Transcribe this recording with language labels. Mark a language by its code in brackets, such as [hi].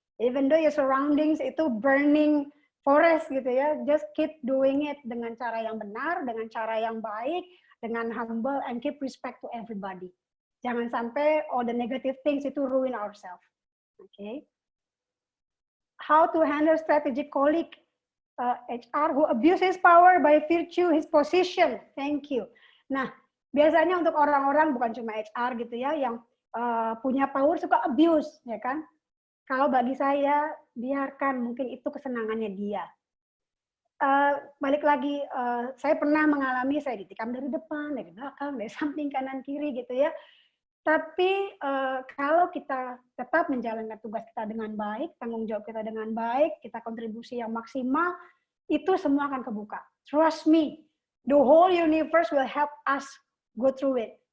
[en] Even though your surroundings itu burning forest gitu ya, just keep doing it [id] dengan cara yang benar, dengan cara yang baik, [en] dengan humble and keep respect to everybody. [id] Jangan sampai [en] all the negative things itu ruin ourselves. Okay. How to handle strategic colleague HR who abuse his power by virtue his position. Thank you. [id] Nah, biasanya untuk orang-orang bukan cuma HR gitu ya, yang punya power suka abuse, ya kan? Kalau bagi saya, biarkan, mungkin itu kesenangannya dia. Balik lagi, saya pernah mengalami, saya ditikam dari depan, dari belakang, dari samping, kanan, kiri gitu ya. Tapi kalau kita tetap menjalankan tugas kita dengan baik, tanggung jawab kita dengan baik, kita kontribusi yang maksimal, itu semua akan kebuka. [en] Trust me, the whole universe will help us go through it.